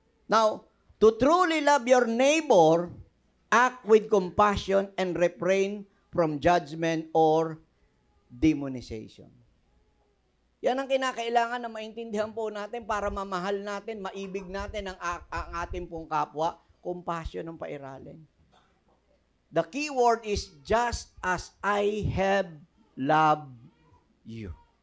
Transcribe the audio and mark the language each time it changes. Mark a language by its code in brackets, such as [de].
[en] Now, to truly love your neighbor, act with compassion and refrain from judgment or demonization. [tl] Yan ang kinakailangan na maintindihan po natin para mamahal natin, maibig natin ang ating pong kapwa, compassion ng pairalin. [en] The key word is just as I have loved you.